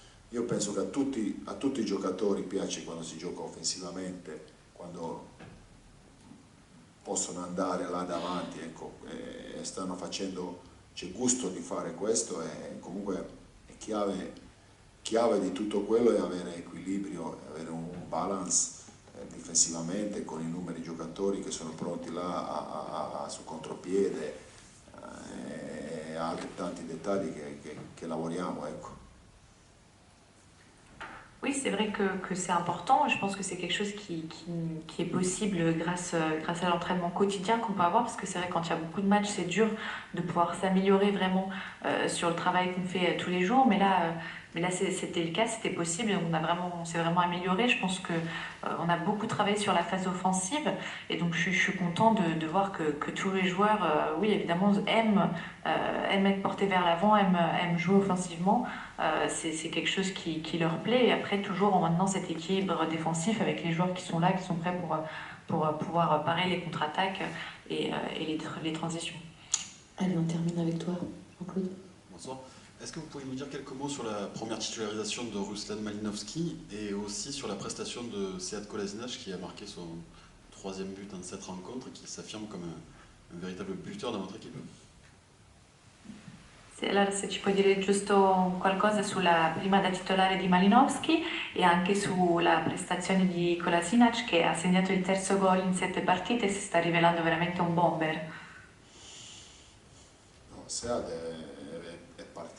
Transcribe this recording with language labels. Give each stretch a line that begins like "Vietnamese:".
Italian: io penso che a tutti i giocatori piace quando si gioca offensivamente, quando possono andare là davanti, ecco, e stanno facendo, c'è gusto di fare questo e comunque è chiave di tutto quello è avere equilibrio, avere un balance difensivamente con i numeri giocatori che sono pronti là su contropiede e altri tanti dettagli che lavoriamo, ecco.
French: Oui, c'est vrai que c'est important. Je pense que c'est quelque chose qui est possible grâce à l'entraînement quotidien qu'on peut avoir, parce que c'est vrai quand il y a beaucoup de matchs, c'est dur de pouvoir s'améliorer vraiment sur le travail qu'on fait tous les jours. Mais là c'était le cas, c'était possible. On s'est vraiment amélioré. Je pense que on a beaucoup travaillé sur la phase offensive, et donc je suis content de voir que tous les joueurs, oui évidemment, aiment être portés vers l'avant, aiment jouer offensivement. C'est quelque chose qui leur plaît. Et après, toujours en maintenant cet équilibre défensif avec les joueurs qui sont là, qui sont prêts pour pouvoir parer les contre-attaques et les transitions. Allez, on termine avec toi, Jean-Claude. Bonsoir. Est-ce que vous pouvez nous dire quelques mots sur la première titularisation de Ruslan Malinovski et aussi sur la prestation de Sead Kolasinac qui a marqué son 3e but en 7 rencontres et qui s'affirme comme un véritable buteur dans votre équipe?
Italian: Allora, se ci puoi dire giusto qualcosa sulla prima da titolare di Malinovski e anche sulla prestazione di Kolasinac, che ha segnato il 3° gol in 7 partite e si sta rivelando veramente un bomber. No, Sead è partito